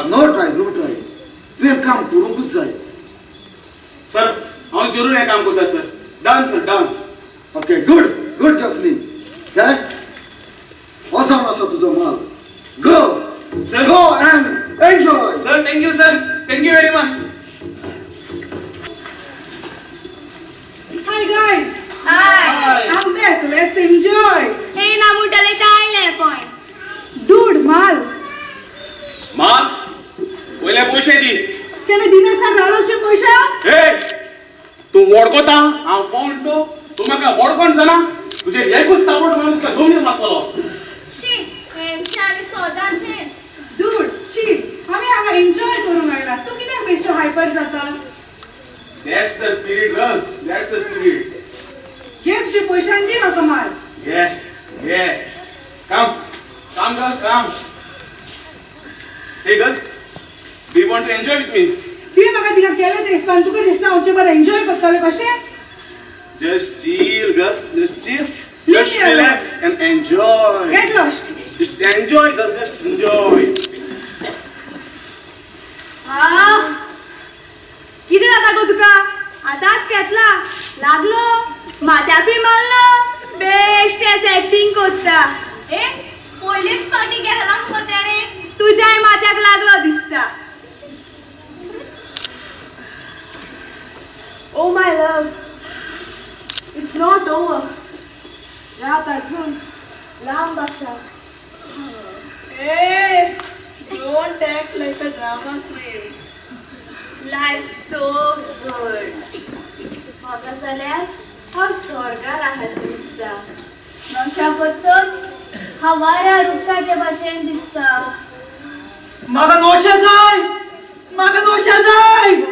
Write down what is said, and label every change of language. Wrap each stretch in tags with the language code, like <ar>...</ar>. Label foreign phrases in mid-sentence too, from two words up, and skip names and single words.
<kok>नो ट्राय तुवें काम करूंकूच जाय. सर हांव जरूर हें काम करता सर.</kok> <en>done sir done. okay good good</en> <kok>जॉस्लिन. काय हो जावन आसा तुजो माल. गो सर.</kok> <en>go and enjoy. sir thank you sir. thank you very much. Hi guys. Hi. I'm back. Let's enjoy.</en> <kok>हे ना मुटले टाळले पण. Dude, माल. माल पयले पयशे दी. त्याने दिनाचा रालोचे पैसे. हे तू वडकोता हांव कोण तूं म्हाका वडकोन जाणा. तुजे एकूच ताबड माणूस का जमनीर मारतलो. शी हेंचे आनी सोदांचेच.</kok> <en>Dude, chill.</en> <kok>आम्ही हांगा एन्जॉय करूंक आयला. तू कित्याक बेश्टो हायपर जाता.</kok> <en>That's the spirit girl. That's the spirit.</en> <kok>घे तुजे पयशांनी दी म्हाका माल.</kok> <en>घे come girl come. Hey girl, do you want to enjoy with me?</en> <kok>ती म्हाका तिका केलें ते दिसता तुका दिसता हांवचे बरें एन्जॉय करतले कशें.</kok> <en>Just chill girl, just chill. Leave Just me relax and enjoy. Get lost. Just enjoy girl, just enjoy.</en> <kok>किती जाता गो तुका. आतांच घेतला लागलो माथ्याकूय मारलो. बेश्टेच एक्टिंग करता. ए पयलीच पार्टी गेला मुगो तेणे. तुज्याय माथ्याक लागलो दिसता.</kok> <en>Oh my love, it's not over.</en> <kok>रात अजून लांब आसा.</kok> <en>Hey, don't act like a drama queen. Life's so good.</en> <kok>म्हाका जाल्यार हांव स्वर्गार आहाचें दिसता. मनशा बद्दल हांव वाऱ्यार उडटाचे भाशेन दिसता. म्हाका दोशा जाय. म्हाका दोशा जाय.</kok>